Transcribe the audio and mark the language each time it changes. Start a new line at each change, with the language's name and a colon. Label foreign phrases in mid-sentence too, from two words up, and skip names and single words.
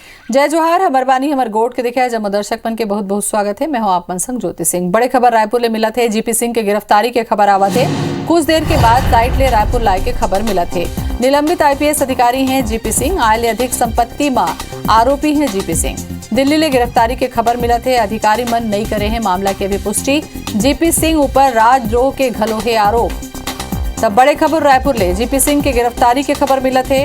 Chhattisgarhi: जय जोहार, हमर बानी हमर गोट के देखा जब दर्शक मन के बहुत बहुत स्वागत है। मैं हूं आप मन संग ज्योति सिंह। बड़े खबर रायपुर ले मिला थे। जीपी सिंह के गिरफ्तारी के खबर आवा थे। कुछ देर के बाद साइट ले रायपुर लाए के खबर मिला थे। निलंबित आईपीएस अधिकारी हैं जीपी सिंह। आय ले अधिक संपत्ति में आरोपी हैं जीपी सिंह। दिल्ली ले गिरफ्तारी के खबर मिला थे। अधिकारी मन नहीं करे हैं मामला की अभी पुष्टि। जीपी सिंह ऊपर राजद्रोह के घलो है आरोप। तब बड़े खबर रायपुर ले जीपी सिंह के गिरफ्तारी के खबर मिला थे।